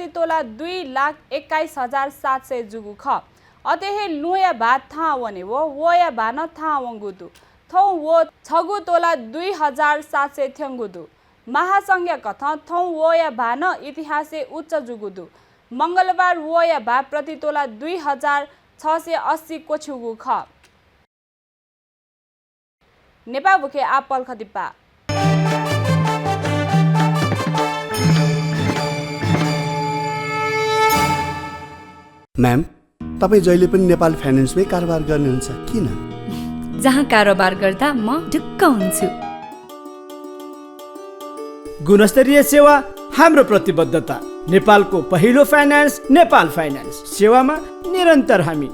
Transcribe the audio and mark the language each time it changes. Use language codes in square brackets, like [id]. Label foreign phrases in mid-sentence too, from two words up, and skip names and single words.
[new] तोला 2,21,700 जुगु ख अतेहे लुया भा था वने वो या भा न था वंगुदु थौ वो छगु तोला 2,700 थेंगुदु महासंघ कथ थौ वो या भान इतिहासे उच्च जुगुदु मंगलबार वो या भा प्रति तोला 2,680 कोछुगु ख नेपाल बुखे आपल खदिपा [ne] म्याम तपाई जहिले पनि नेपाल फाइनान्समै कारोबार गर्नुहुन्छ किन जहाँ कारोबार गर्दा म ढुक्क हुन्छु गुणस्तरीय सेवा हाम्रो प्रतिबद्धता नेपालको पहिलो फाइनान्स नेपाल फाइनान्स सेवामा निरन्तर हामी